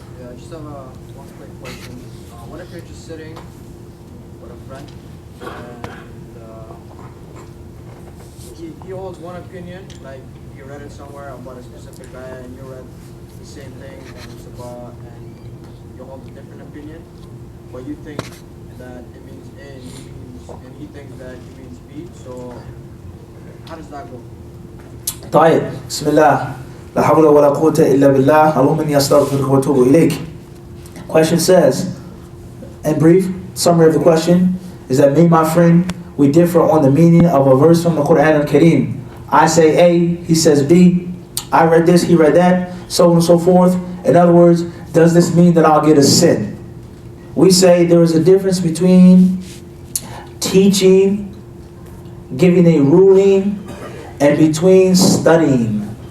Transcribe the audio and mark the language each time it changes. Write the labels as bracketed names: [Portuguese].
[English] Yeah, I just have one quick question. What if you're just sitting with a friend and he holds one opinion, like you read it somewhere about a specific guy and you read the same thing and it's about, and you hold a different opinion, but you think that it means A and he thinks that it means B, so how does that go? [Arabic] طيب بسم الله لا حول ولا قوة إلا بالله اللهم إني أستغفرك وأتوب إليك. [English] Question says, in brief, summary of the question is that me, my friend, we differ on the meaning of a verse from the Quran al-Kareem. I say A, he says B. I read this, he read that, so on and so forth. In other words, does this mean that I'll get a sin? We say there is a difference between teaching, giving a ruling, and between studying.